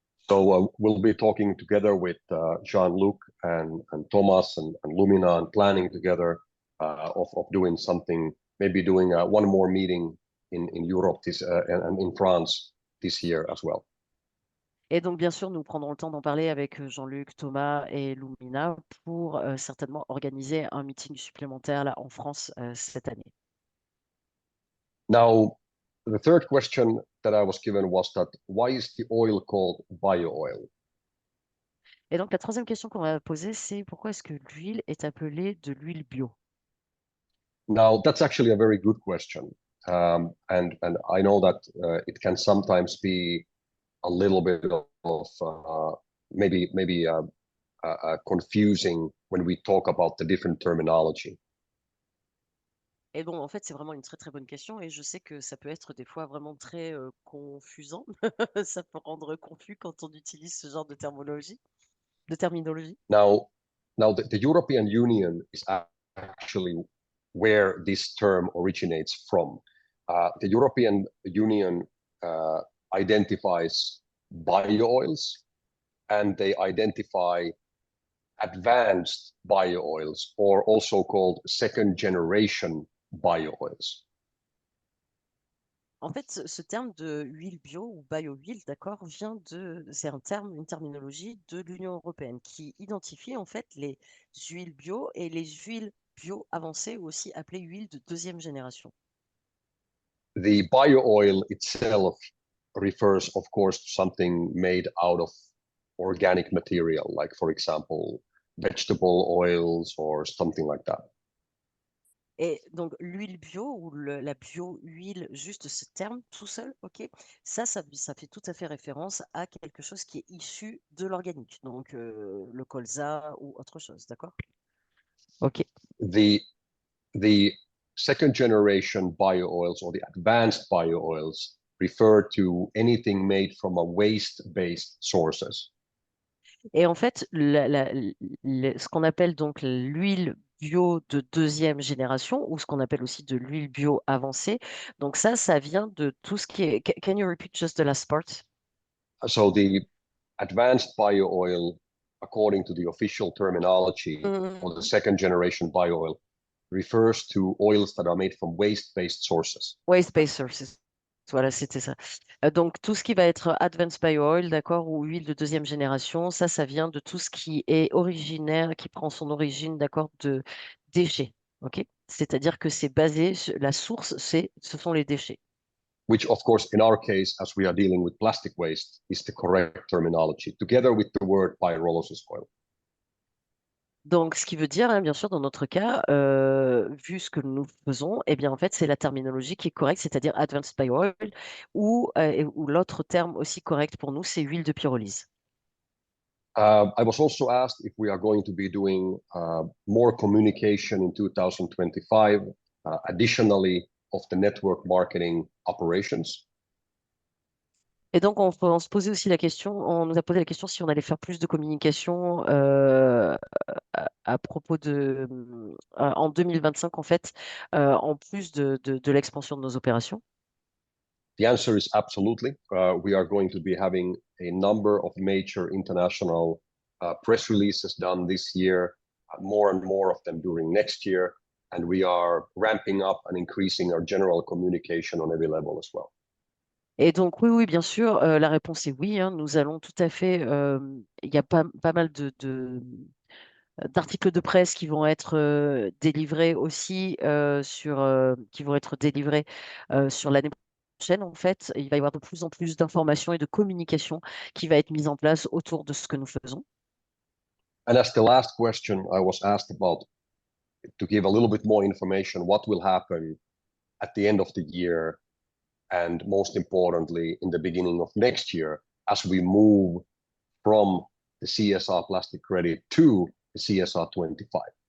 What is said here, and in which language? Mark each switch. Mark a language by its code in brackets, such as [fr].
[en] So we'll be talking together with Jean-Luc and Thomas and Lumina and planning together of doing something, maybe doing one more meeting in Europe and in France this year as well. [fr] Et donc, bien sûr, nous prendrons le temps d'en parler avec Jean-Luc, Thomas et Lumina pour certainement organiser un meeting supplémentaire là en France cette année. [en] Now, the third question that I was given was that why is the oil called bio oil? [fr] Et donc, la troisième question qu'on va poser, c'est pourquoi est-ce que l'huile est appelée de l'huile bio? [en] Now, that's actually a very good question. And I know that it can sometimes be a little bit of maybe confusing when we talk about the different terminology. [fr] Et bon, en fait, c'est vraiment une très très bonne question et je sais que ça peut être des fois vraiment très confusant. Ça peut rendre confus quand on utilise ce genre de terminologie. [en] Now the European Union is actually where this term originates from. The European Union identifies bio-oils and they identify advanced bio-oils or also called second generation bio-oils. [fr] En fait, ce terme de huile bio ou bio-huile, d'accord, c'est un terme, une terminologie de l'Union européenne qui identifie en fait les huiles bio et les huiles bio avancées ou aussi appelées huiles de deuxième génération. [en] The bio-oil itself refers, of course, to something made out of organic material, like, for example, vegetable oils or something like that. [fr] Et donc, l'huile bio ou la bio-huile, juste ce terme tout seul, ok, ça fait tout à fait référence à quelque chose qui est issu de l'organique, donc le colza ou autre chose, d'accord? Ok. [en] The the second generation bio-oils or the advanced bio-oils refer to anything made from a waste-based sources. [fr] Et en fait, ce qu'on appelle donc l'huile bio de deuxième génération, ou ce qu'on appelle aussi de l'huile bio avancée, donc ça vient de tout ce qui est. [en] Can you repeat just the last part? So the advanced bio-oil, according to the official terminology, or the second generation bio-oil, refers to oils that are made from waste-based sources. Waste-based sources. [fr] Voilà, c'était ça. Donc, tout ce qui va être advanced bio oil, d'accord, ou huile de deuxième génération, ça vient de tout ce qui est originaire, qui prend son origine, d'accord, de déchets. OK? C'est-à-dire que c'est basé, la source, ce sont les déchets. [en] Which, of course, in our case, as we are dealing with plastic waste, is the correct terminology, together with the word pyrolysis oil. [fr] Donc, ce qui veut dire, hein, bien sûr, dans notre cas, vu ce que nous faisons, eh bien, en fait, c'est la terminologie qui est correcte, c'est-à-dire advanced bio oil, ou l'autre terme aussi correct pour nous, c'est huile de pyrolyse. [en] I was also asked if we are going to be doing more communication in 2025, additionally of the network marketing operations. [fr] Et donc, on se posait aussi la question, on nous a posé la question si on allait faire plus de communication à propos en 2025, en fait, en plus de l'expansion de nos opérations. [en] The answer is absolutely. We are going to be having a number of major international press releases done this year, more and more of them during next year. And we are ramping up and increasing our general communication on every level as well. [fr] Et donc, oui, oui, bien sûr, la réponse est oui, hein, nous allons tout à fait, il y a pas mal d'articles de presse qui vont être délivrés aussi qui vont être délivrés sur l'année prochaine. En fait, il va y avoir de plus en plus d'informations et de communication qui va être mise en place autour de ce que nous faisons. [en] And as the last question, I was asked about to give a little bit more information, what will happen at the end of the year, and most importantly, in the beginning of next year, as we move from the CSR plastic credit to the CSR 25.